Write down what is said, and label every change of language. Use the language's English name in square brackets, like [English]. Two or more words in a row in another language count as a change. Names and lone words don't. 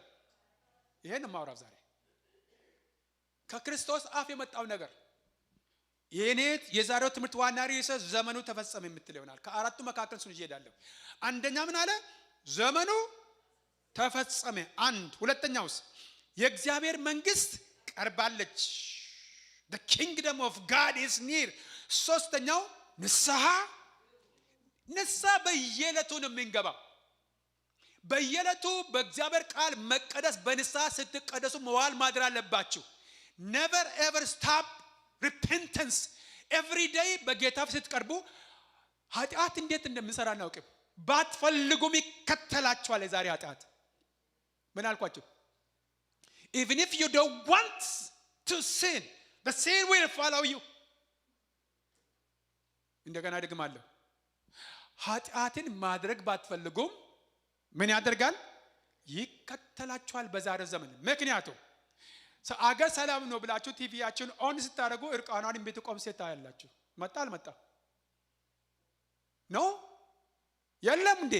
[Amharic] ይሄን ማውራው ዛሬ ከክርስቶስ አፍ የመጣው ነገር የኔ የዛሬው ትምህርት ዋና ርዕስ ዘመኑ ተፈጸመ የምትል ይሆናል። ከአራቱ መካከል ሱን ይሄዳለሁ። አንደኛ ምን አለ? ዘመኑ ተፈጸመ። 1 ሁለተኛውስ የእግዚአብሔር መንግስት ቀርባለች። [English] the kingdom of God is near። [Amharic] ሶስተኛው ንስሐ በየዕለቱ ነው የምንገባው። በየዕለቱ በእግዚአብሔር ቃል መቀደስ በንስሐ ስትቀደሱ መዋል ማድር አለባችሁ። [English] never ever stop repentance every day [Amharic] በጌታ ፊት ስትቀርቡ ኃጢአት እንዴት እንደምንሰራ እናውቅም። ባትፈልጉም ይከተላችኋል። የዛሬ ኃጢአት ምን አልኳችሁ? [English] even if you don't want to sin the sin will follow you። [Amharic] እንደገና ደግማለሁ። ኃጢአትን ማድረግ ባትፈልጉም ምን ያደርጋል? ይከተላችኋል በዛሬ ዘመን። ምክንያቱም አገር ሰላም ነው ብላችሁ ቲቪያችሁን ኦን ስታደርጉ እርቃኗን የምትቆም ሴት ታያላችሁ። መጣ አልመጣ ነው የለም እንዴ?